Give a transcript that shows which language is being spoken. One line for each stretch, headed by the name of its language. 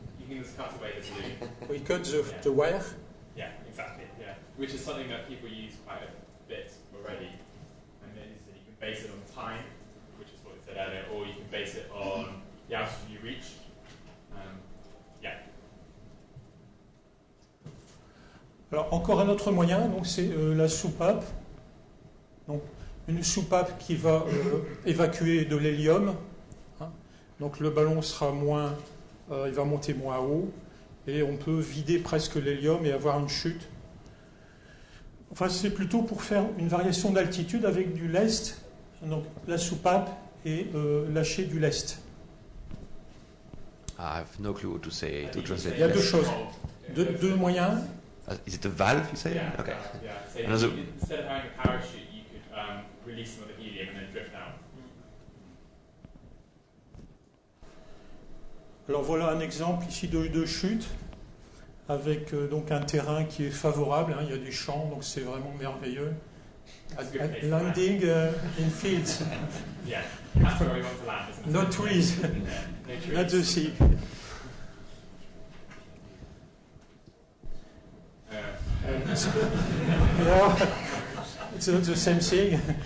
English: You can just cut away the balloon. We cut the wire. Yeah, exactly. Yeah, which is something that people use quite a bit already. And then you can base it on time, which is what we said earlier, or you can base it on the altitude you reach. Yeah.
French: Alors encore un autre moyen, donc c'est la soupape. Donc une soupape qui va évacuer de l'hélium. Hein. Donc le ballon sera il va monter moins haut et on peut vider presque l'hélium et avoir une chute. Enfin, c'est plutôt pour faire une variation d'altitude avec du lest. Donc la soupape et lâcher du lest.
English: I have no clue what to say to translate.
French: Il y a deux choses, deux moyens.
English: Is it a valve, you say? Yeah. Okay. Yeah. So instead of having a parachute, you could release some of the helium and then drift out.
French: Alors voilà un exemple ici de chute avec donc un terrain qui est favorable. Hein, il y a des champs, donc c'est vraiment merveilleux.
English: Landing in fields. Yeah, that's where we want to land, isn't it? No trees, Yeah, no trees. not the sea. Yeah, it's not the same thing.